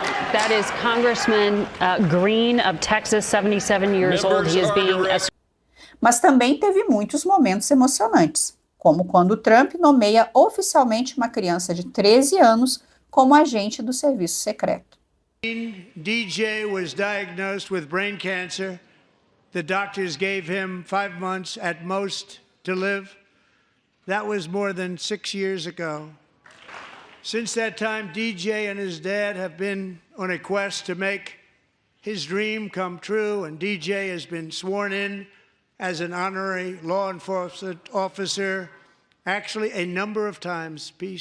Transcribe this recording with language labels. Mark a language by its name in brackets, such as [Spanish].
[English] That is Congressman Green of Texas, 77 years old. He is being... [Portuguese] Mas também teve muitos momentos emocionantes, como quando Trump nomeia oficialmente uma criança de 13 anos como agente do serviço secreto. [English] DJ was diagnosed with brain cancer. The doctors gave him 5 months at most to live. That was more than 6 years ago. Since that time, DJ and his dad have been on a quest to make his dream come true, and DJ has been sworn in as an honorary law enforcement officer, actually a number of times.